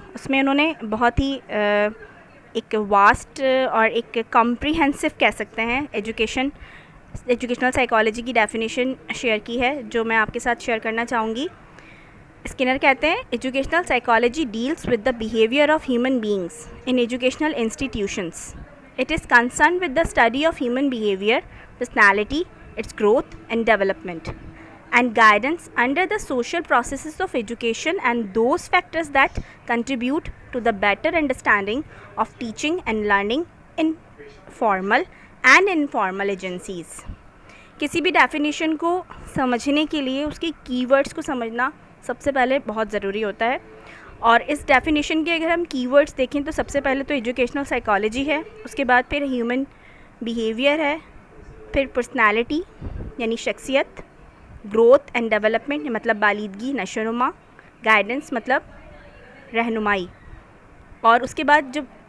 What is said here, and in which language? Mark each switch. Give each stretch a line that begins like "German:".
Hindi: उसमें उन्होंने बहुत ही एक वास्ट और एक कॉम्प्रिहेंसिव कह सकते हैं एजुकेशनल साइकोलॉजी की डेफिनेशन शेयर की है, जो मैं आपके साथ शेयर करना चाहूँगी.
English: Skinner कहते हैं educational psychology deals with the behaviour of human beings in educational institutions. It is concern with the study of human behaviour, personality, its growth and development and guidance under the social processes of education and those factors that contribute to the better understanding of teaching and learning in formal and informal agencies.
Hindi: किसी भी definition को समझने के लिए उसकी keywords को समझना सबसे पहले बहुत ज़रूरी होता है. और इस डेफिनेशन के अगर हम कीवर्ड्स देखें तो सबसे पहले तो एजुकेशनल साइकोलॉजी है, उसके बाद फिर ह्यूमन बिहेवियर है, फिर पर्सनैलिटी यानी शख्सियत,
English: growth and development
Hindi: मतलब बालिदगी, नशोनुमा, गाइडेंस मतलब रहनुमाई, और उसके बाद जब